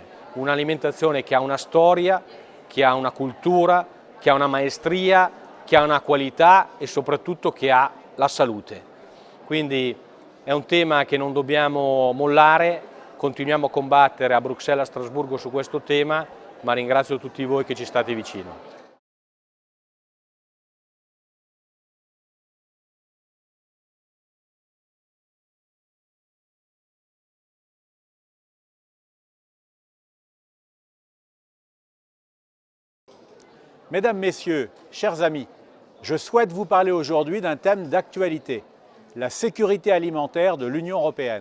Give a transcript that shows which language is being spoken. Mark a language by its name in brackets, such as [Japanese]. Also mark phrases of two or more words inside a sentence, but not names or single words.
[Italian] Un'alimentazione che ha una storia, che ha una cultura, che ha una maestria, che ha una qualità e soprattutto che ha la salute. Quindi è un tema che non dobbiamo mollare, continuiamo a combattere a Bruxelles e a Strasburgo su questo tema, ma ringrazio tutti voi che ci state vicino. [French] Mesdames, Messieurs, chers amis, je souhaite vous parler aujourd'hui d'un thème d'actualité, la sécurité alimentaire de l'Union européenne.